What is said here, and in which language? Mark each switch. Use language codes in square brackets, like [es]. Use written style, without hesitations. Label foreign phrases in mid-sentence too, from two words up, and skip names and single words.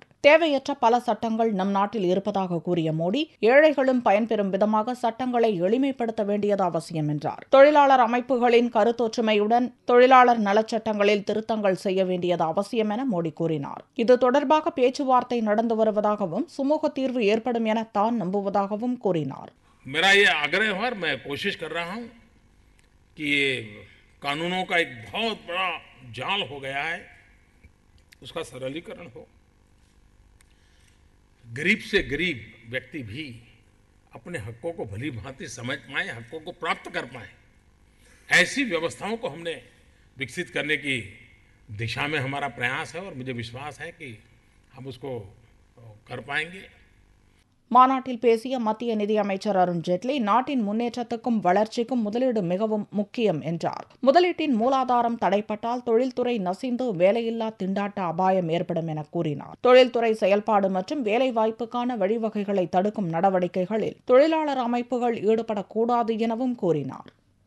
[ta] தேவையற்ற பல சட்டங்கள் நம் நாட்டில் இருப்பதாக கூறிய மோடி, ஏழைகளும் பயன்பெறும் விதமாக சட்டங்களை எளிமைப்படுத்த வேண்டியது அவசியம் என்றார். தொழிலாளர் அமைப்புகளின் கருத்தொற்றுமையுடன் தொழிலாளர் நலச்சட்டங்களில் திருத்தங்கள் செய்ய வேண்டியது அவசியம் என மோடி கூறினார். இது தொடர்பாக பேச்சுவார்த்தை நடந்து வருவதாகவும் சுமூக தீர்வு ஏற்படும் என தான் நம்புவதாகவும் கூறினார். [hi] मेरा ये आग्रह है और मैं कोशिश कर रहा हूं कि ये कानूनों का एक बहुत बड़ा जाल हो गया है, उसका सरलीकरण हो। गरीब से गरीब व्यक्ति भी अपने हकों को भली भांति समझ पाए, हकों को प्राप्त कर पाए, ऐसी व्यवस्थाओं को हमने विकसित करने की दिशा में हमारा प्रयास है और मुझे विश्वास है कि हम उसको कर पाएंगे. [ta] மாநாட்டில் பேசிய மத்திய நிதியமைச்சர் அருண் ஜேட்லி, நாட்டின் முன்னேற்றத்துக்கும் வளர்ச்சிக்கும் முதலீடு மிகவும் முக்கியம் என்றார். முதலீட்டின் மூலாதாரம் தடைப்பட்டால் தொழில்துறை நசிந்து வேலையில்லா திண்டாட்ட அபாயம் ஏற்படும் என கூறினார். தொழில்துறை செயல்பாடு மற்றும் வேலைவாய்ப்புக்கான வழிவகைகளை தடுக்கும் நடவடிக்கைகளில் தொழிலாளர் அமைப்புகள் ஈடுபடக்கூடாது எனவும் கூறினார்.